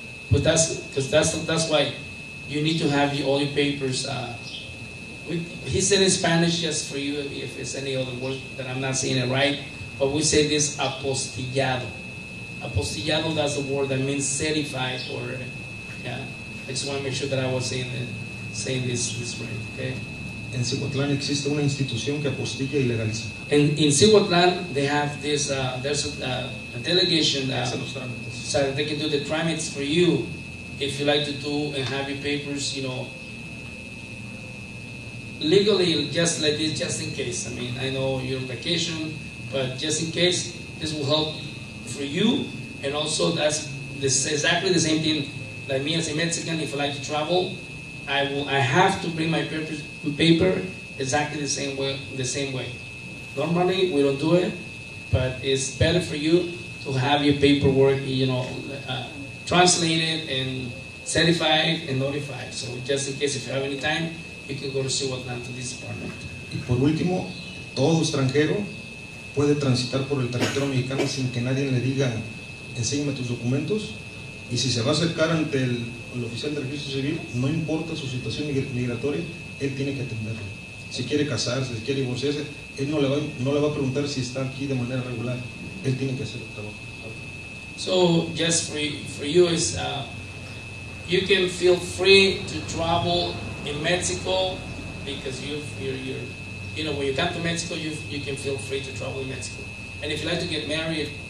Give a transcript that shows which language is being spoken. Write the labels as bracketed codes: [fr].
[en] but that's why you need to have all your papers, he said in Spanish, just for you, if it's any other word that I'm not saying it right, but we say this apostillado. Apostillado, that's the word that means certified, or, yeah. I just want to make sure that I was saying this right, okay? [es] En Cihuatlán existe una institución que apostilla y legaliza. [en] In Cihuatlán, they have this, there's a delegation so that they can do the tramits for you if you like to do and have your papers, legally, just like this, just in case. I mean, I know you're on vacation, but just in case, this will help for you, and also that's exactly the same thing. Like me as a Mexican, if I like to travel, I have to bring my paper exactly the same way. Normally we don't do it, but it's better for you to have your paperwork, translated and certified and notified. So just in case if you have any time, you can go to Cihuatlán to this department. [es] Y por último, todo extranjero puede transitar por el territorio mexicano sin que nadie le diga, enséñame tus documentos, y si se va a acercar ante el oficial de registro civil, no importa su situación migratoria, él tiene que atenderlo. Si quiere casarse, si quiere divorciarse, él no le va a preguntar si está aquí de manera regular, él tiene que hacer el trabajo. [en] So just for you is you can feel free to travel in Mexico because you're when you come to Mexico you can feel free to travel in Mexico. And if you like to get married,